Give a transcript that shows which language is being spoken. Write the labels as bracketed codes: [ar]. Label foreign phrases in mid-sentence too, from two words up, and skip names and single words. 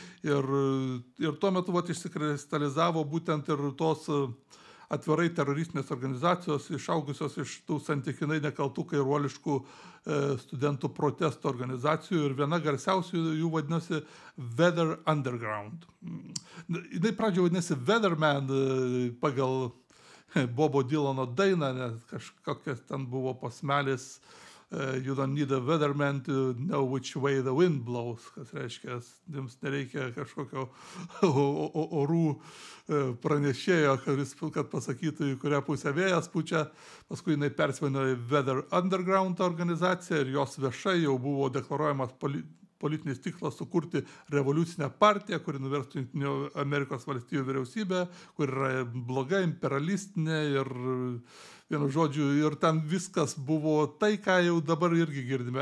[lt] Ir tuo metu išsikristalizavo būtent ir tos atvirai teroristinės organizacijos išaugusios iš tų santykinai nekaltų kairuoliškų studentų protesto organizacijų, ir viena garsiausių jų vadinosi Weather Underground. Jinai pradžioje vadinasi Weatherman pagal Bobo Dylano dainą, nes kažkokias ten buvo posmelis [en] You don't need a weatherman to know which way the wind blows, [lt] kas reiškia, jums nereikia kažkokio orų pranešėjo, kad pasakytų, į kurią pusę vėjas pučia. Paskui jinai persivadino į Weather Underground organizaciją, ir jos viešai jau buvo deklaruojamas politinis tikslas sukurti revoliucinę partiją, kuri nuverstų Jungtinių Amerikos valstijų vyriausybę, kur yra bloga, imperialistinė, ir vienu žodžiu, ir ten viskas buvo tai, ką jau dabar irgi girdime.